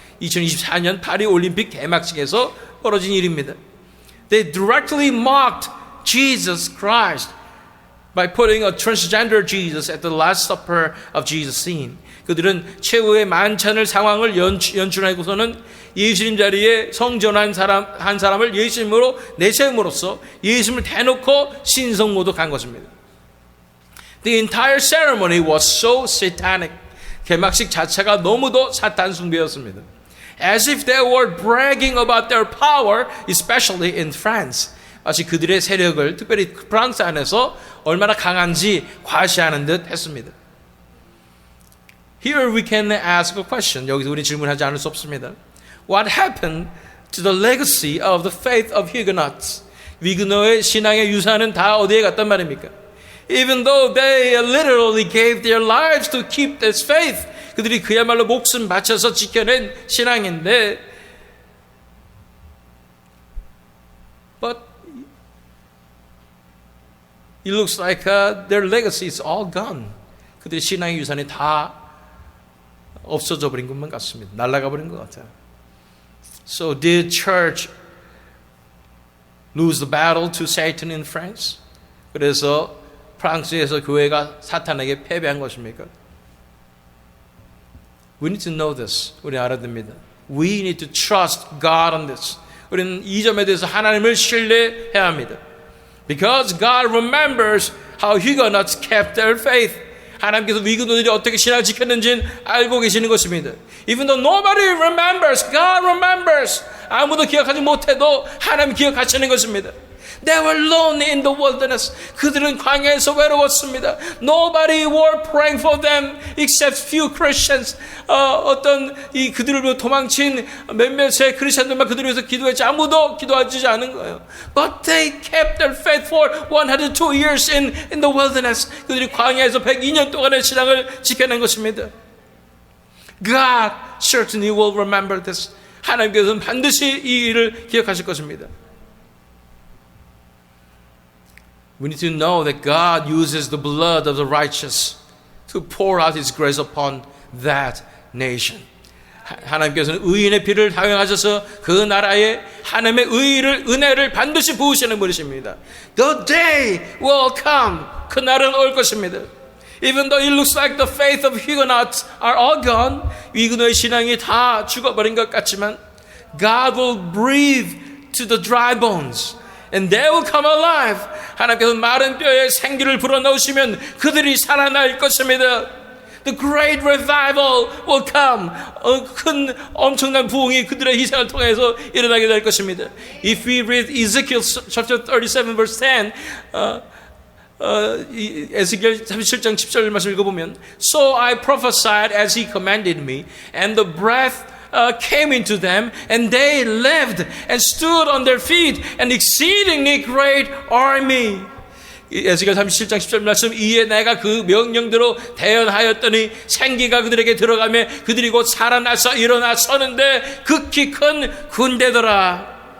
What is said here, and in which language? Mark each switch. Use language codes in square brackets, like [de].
[ko] 2024년 파리 올림픽 개막식에서 벌어진 일입니다. [en] They directly mocked Jesus Christ by putting a transgender Jesus at the Last Supper of Jesus scene. [ko] 그들은 최후의 만찬을 상황을 연출하고서는 예수님 자리에 성전한 한 사람을 예수님으로 내세움으로써 예수님을 대놓고 신성 모독한 것입니다. [en] The entire ceremony was so satanic. [ko] 개막식 자체가 너무도 사탄 숭배였습니다. [en] As if they were bragging about their power, especially in France. [ko] 마치 그들의 세력을 특별히 프랑스 안에서 얼마나 강한지 과시하는 듯 했습니다. [en] Here we can ask a question. [ko] 여기서 우리 질문하지 않을 수 없습니다. [en] What happened to the legacy of the faith of Huguenots? [ko] 위그노의 신앙의 유산은 다 어디에 갔단 말입니까? [en] Even though they literally gave their lives to keep this faith. [ko] 그들이 그야말로 목숨 바쳐서 지켜낸 신앙인데 But [en] It looks like their legacy is all gone. [ko] 그들의 신앙의 유산이 다 없어져 버린 것만 같습니다. 날아가 버린 것 같아요. [en] So did church lose the battle to Satan in France? [ko] 그래서 프랑스에서 교회가 사탄에게 패배한 것입니까? [en] We need to know this. [ko] 우리 알아야 됩니다. [en] We need to trust God on this. [ko] 우리는 이 점에 대해서 하나님을 신뢰해야 합니다. [en] Because God remembers how Huguenots kept their faith. [ko] 하나님께서 위근노들이 어떻게 신앙을 지켰는지는 알고 계시는 것입니다. [en] Even though nobody remembers, God remembers. [ko] 아무도 기억하지 못해도 하나님 기억하시는 것입니다. [en] They were lonely in the wilderness. [ko] 그들은 광야에서 외로웠습니다. [en] Nobody were praying for them except few Christians. [ko] 어떤 이 그들을 위해 도망친 몇몇의 크리스천들만 그들을 위해서 기도했지 아무도 기도하지 않은 거예요. [en] But they kept their faith for 102 years in the wilderness. [ko] 그들이 광야에서 102년 동안의 신앙을 지켜낸 것입니다. [en] God certainly will remember this. [ko] 하나님께서는 반드시 이 일을 기억하실 것입니다. [en] We need to know that God uses the blood of the righteous to pour out His grace upon that nation. [ko] 하나님께서는 의인의 피를 사용하셔서 그 나라에 하나님의 은혜를 반드시 부으시는 분이십니다. [en] The day will come. [ko] 그날은 올 것입니다. [en] Even though it looks like the faith of Huguenots are all gone, [ko] 위근노의 신앙이 다 죽어버린 것 같지만 [en] God will breathe to the dry bones. And they will come alive. [ko] 하나님께서 마른 뼈에 생기를 불어넣으시면 그들이 살아날 것입니다. [en] The great revival will come. [ko] 큰 엄청난 부흥이 그들의 희생을 통해서 일어나게 될 것입니다. [en] If we read Ezekiel chapter 37 verse 10, [ko] 에스겔 37장 10절 말씀 읽어보면 [en] So I prophesied as he commanded me, and the breath came into them, and they lived and stood on their feet, an exceedingly great army. [ko] 에스겔 37장 10절 말씀 이에 내가 그 명령대로 대언하였더니 생기가 그들에게 들어가며 그들이 곧 살아나서 일어나 서는데 극히 큰 군대더라.